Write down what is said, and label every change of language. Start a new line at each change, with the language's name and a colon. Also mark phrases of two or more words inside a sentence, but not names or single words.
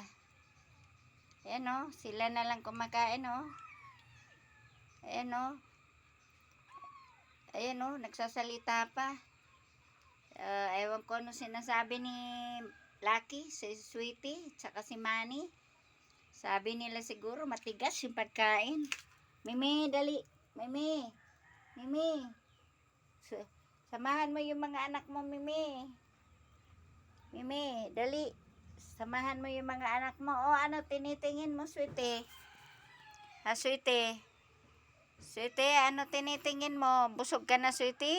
Filipino: Ayan sila na lang kumakain Ayan ayan nagsasalita pa. Ewan ko ano sinasabi ni Lucky, si Sweetie, tsaka si Manny. Sabi nila siguro matigas yung pagkain. Mimi, dali. Mimi. Samahan mo yung mga anak mo, Mimi. Mimi, dali. Samahan mo yung mga anak mo. Ano tinitingin mo, Sweetie? Sweetie? Sweetie, ano tinitingin mo? Busog ka na, Sweetie?